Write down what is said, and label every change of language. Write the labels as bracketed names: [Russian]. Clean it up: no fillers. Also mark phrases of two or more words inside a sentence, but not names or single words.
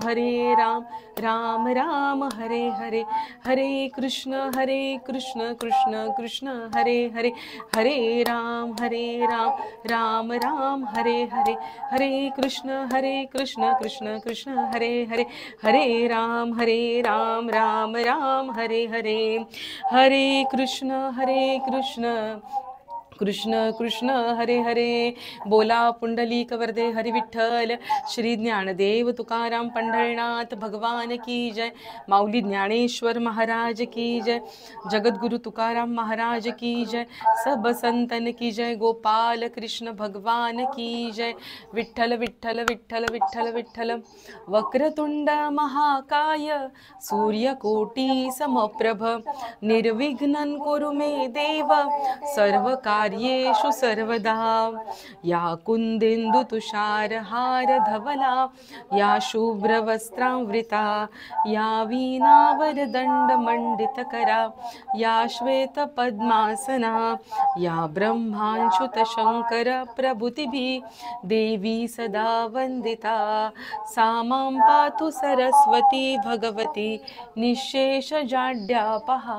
[Sanskrit] राम राम हरे हरे, हरे कृष्ण कृष्ण कृष्ण हरे हरे, हरे राम राम राम हरे हरे, हरे कृष्ण कृष्ण कृष्ण हरे हरे, हरे राम राम राम हरे हरे, हरे कृष्ण कृष्ण कृष्ण हरे हरे. [Marathi] बोला पुंडलिक वरदे हरी विठ्ठल. श्री ज्ञानदेव तुकाराम पंढरनाथ [Hindi] भगवान की जय. माऊली ज्ञानेश्वर महाराज की जय. जगद्गुरु तुकाराम महाराज की जय. सब संतन की जय. गोपाल कृष्ण भगवान की जय. विठ्ठल विठ्ठल विठ्ठल विठ्ठल विठ्ठल. [Sanskrit] वक्रतुंड महाकाय सूर्यकोटी समप्रभ निर्विघ्नं कुरु मे देव सर्व कार्येषु सर्वदा. या कुंदेन्दु तुषार हार धवला, या शुभ्र वस्त्रांवृता, या वीणावरदंड मंडितकरा, या श्वेत पद्मासना, या ब्रह्मांशुत शंकर प्रभृतिभिः देवी सदा वंदिता. सा मां पातु सरस्वती भगवती निःशेष जाड्यापहा.